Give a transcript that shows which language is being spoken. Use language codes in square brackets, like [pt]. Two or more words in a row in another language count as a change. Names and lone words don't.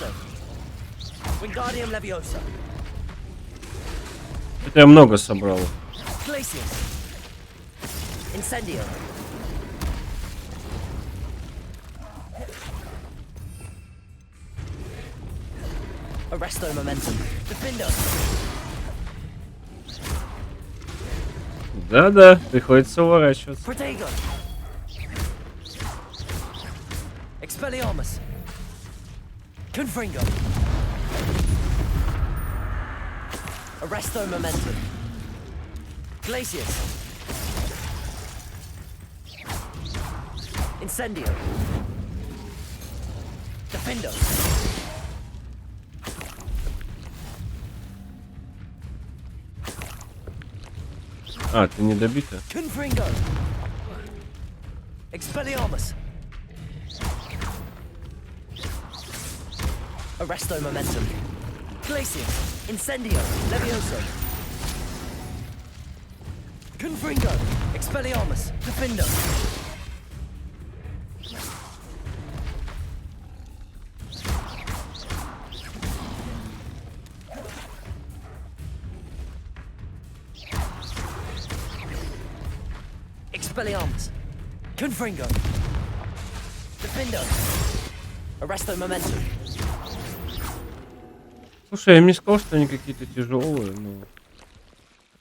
[la] Wingardium Levioso. [ru] Это я много собрал. [la] Glacius. Incendio. Arresto momentum. Defendo. [ru] Да-да, приходится уворачиваться. [la] Protego. Expelliarmus. Confringo. Arresto momentum. Glacius. Incendio. Defendo. [ru] А, ты не добита? [la] Confringo. Expelliarmus. Arresto momentum. Glacius. Incendio. Levioso. Confringo. Expelliarmus. Defendo. Expelliarmus. Confringo. Defendo. Arresto momentum. [ru] Слушай, я им не сказал, что они какие-то тяжелые, но...